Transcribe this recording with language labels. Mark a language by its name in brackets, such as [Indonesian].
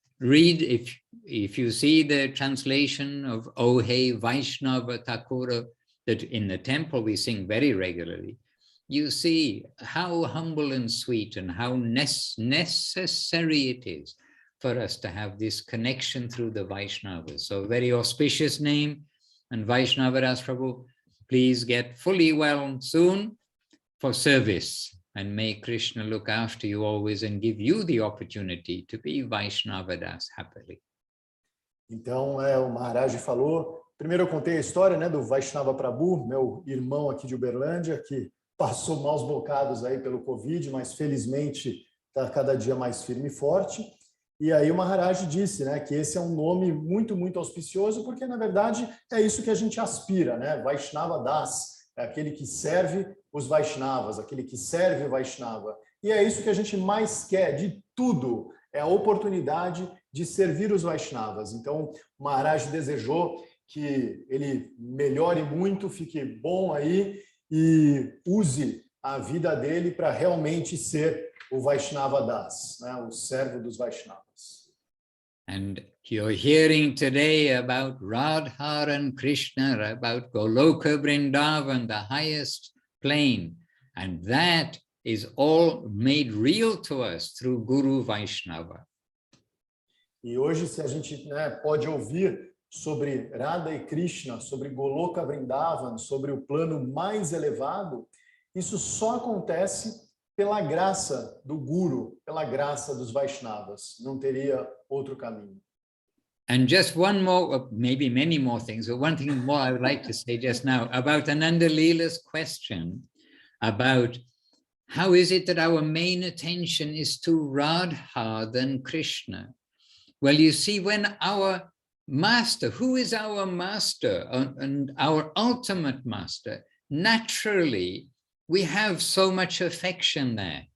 [English] Read, if you see the translation of O Hey Vaishnava Thakura that in the temple we sing very regularly, you see how humble and sweet and how necessary it is for us to have this connection through the Vaishnavas. So very auspicious name, and Vaishnava Das Prabhu, please get fully well soon for service, and may Krishna look after you always and give you the opportunity to be Vaishnava Das happily. [Portuguese] Então, o Maharaj falou, primeiro eu contei a história, né, do Vaishnava Prabhu, meu irmão aqui de Uberlândia, que passou maus bocados aí pelo Covid, mas felizmente está cada dia mais firme e forte. E aí o Maharaj disse, né, que esse é um nome muito, muito auspicioso, porque, na verdade, é isso que a gente aspira, né? Vaishnava Das, é aquele que serve os Vaishnavas, aquele que serve o Vaishnava. E é isso que a gente mais quer de tudo, é a oportunidade de servir os Vaishnavas. Então, o Maharaj desejou que ele melhore muito, fique bom aí e use a vida dele para realmente ser o Vaishnava Das, né, o servo dos Vaishnavas. [English] And you're hearing today about Radha and Krishna, about Goloka Vrindavan, the highest plane, and that is all made real to us through Guru Vaishnava. [Portuguese] E hoje, se a gente, né, pode ouvir sobre Radha e Krishna, sobre Goloka Vrindavan, sobre o plano mais elevado, isso só acontece pela graça do Guru, pela graça dos Vaishnavas. Não teria outro caminho. [English] And just one more, maybe many more things, but one thing more I would like to say just now about Ananda Leela's question about how is it that our main attention is to Radha than Krishna? Well, you see, when our master, who is our master and our ultimate master, naturally, we have so much affection there.